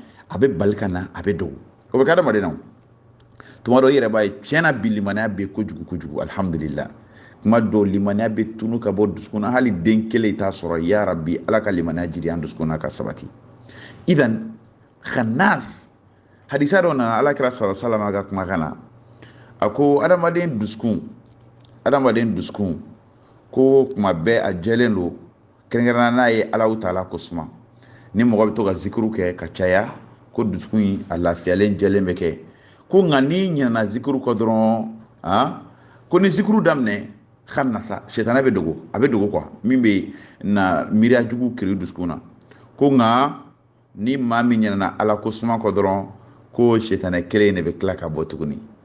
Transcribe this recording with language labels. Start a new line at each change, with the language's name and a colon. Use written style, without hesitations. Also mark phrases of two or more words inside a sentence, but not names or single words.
Bambara: a bɛ bali ka na a bɛ dogo o bɛ kɛ adamaden na tuma dɔ i yɛrɛ b'a ye tiɲɛna bi limaniya bɛ kojugu kojugu alhamdulillah kuma dɔw limaniya bɛ tunu ka bɔ dusukun na hali den kelen i t'a sɔrɔ ya rabbi ala ka limaniya jiri an dusukun na ka sabati idan khannas hadisa dɔ nana alakira
Arabic: sallallahu alaihi wasallam
Bambara: ka kumakan na a ko adamaden dusukun ko kuma bɛɛ a jɛlen don kɛrɛnkɛrɛnnenya n'a ye Alahu taala ko suma ni mɔgɔ bɛ to ka zikuru kɛ ka caya ko dusukun in a lafiyalen jɛlen bɛ kɛ ko nka n'i ɲinɛna zikuru kɔ dɔrɔn ko ni zikuru daminɛ khanasa shetana bɛ dogo a bɛ dogo min bɛ na miiriya jugu kiri dusukun na ko nka ni maa min ɲinɛna Ala ko suma kɔ dɔrɔn ko shetana kelen de bɛ tila ka bɔ tuguni